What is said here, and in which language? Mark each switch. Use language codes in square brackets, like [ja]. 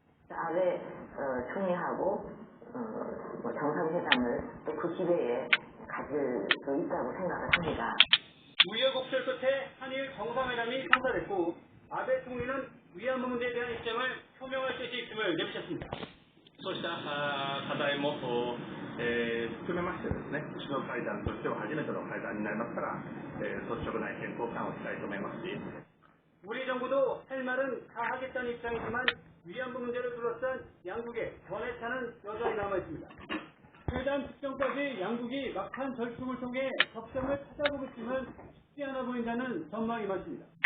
[ko] 아베 총리하고 정상회담을 또 그 기회에 가질 수 있다고 생각을 합니다. 우여곡절 끝에 한일 정상회담이 성사됐고 아베 총리는 위안부 문제에 대한 입장을 표명할 뜻이 있음을 내비쳤습니다. [ja] そうした課題も含めましてですね、首脳会談としては初めての会談になりますから、率直な意見交換をしたいと思いますし、 [ko] 우리 정부도 할 말은 다 하겠다는 입장이지만 위안부 문제를 둘러싼 양국의 견해차는 여전히 남아있습니다. 회담 직전까지 양국이 막판 절충을 통해 접점을 찾아보겠지만 쉽지 않아 보인다는 전망이 많습니다.